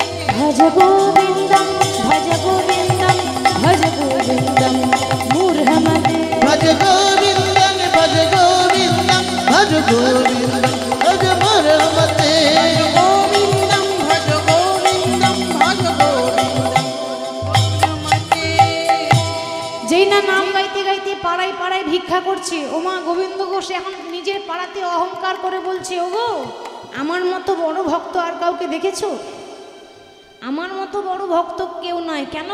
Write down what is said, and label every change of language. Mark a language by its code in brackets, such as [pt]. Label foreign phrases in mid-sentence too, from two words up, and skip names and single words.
[sa] ভজ গোবিন্দম ভজ গোবিন্দম ভজ গোবিন্দম মূঢ়মতে। ভজ গোবিন্দম ভজ গোবিন্দম ভজ গোবিন্দম ভজ মূঢ়মতে। গোবিন্দম ভজ গোবিন্দম ভজ গোবিন্দম মূঢ়মতি। [bn] যেই না নাম গাইতে গাইতে পাড়ায় পাড়ায় ভিক্ষা করছে, ওমা গোবিন্দ ঘোষ এখন নিজের পাড়াতে অহংকার করে বলছে, ওগো আমার মতো বড় ভক্ত আর কাউকে দেখেছো? আমার মতো বড় ভক্ত কেউ নাই। কেন?